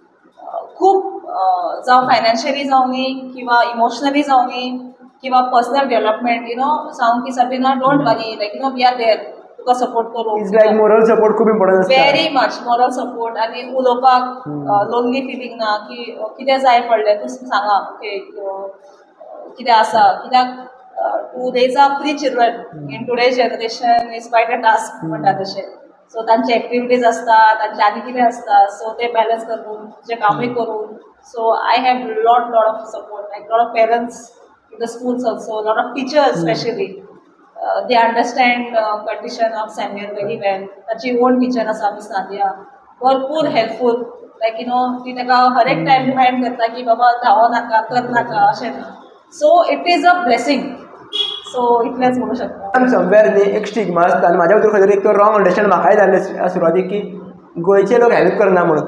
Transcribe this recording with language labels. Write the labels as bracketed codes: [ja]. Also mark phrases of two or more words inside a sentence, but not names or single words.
[kok] खूब जावं फायनान्शियली जावं न्ही किंवा इमोशनली जावं न्ही किंवा [en] personal development [kok] सांगू की सबिना [en] don't worry like we are there [kok] तुका सपोर्ट करूंक. [en] It's like moral support खूब इम्पॉर्टंट आसता. Very much moral support [kok] आनी उलोवपाक लोनली फिलींग ना की कितें जाय पडलें तूं सांगा ओके कितें आसा कित्याक [en] to raise a 3 children in today's generation is quite a task [kok] म्हणटा तशें. सो तांचे एक्टिविटीज आसता तांचे आनी कितें आसता सो ते बॅलन्स करून तुजें कामूय करून. [en] So I have lot of support like lot of parents in the schools also lot of teachers specially they understand condition of Samuel very well. [kok] ताची ओन टीचर आसा मिस नादिया भरपूर हेल्पफूल लायक ती ताका हर एक टायम रिमाइंड करता की बाबा धांवो नाका कर नाका अशें ना. [en] So it is a blessing. सो इतलेंच म्हणू शकता. [kok] समवेर न्ही एक स्टिग्मा आसता आनी म्हाज्या भितर खंय तरी एक तो [en] wrong understand [kok] म्हाकाय जाल्लें सुरवातीक की गोंयचे लोक हेल्प करना म्हणून.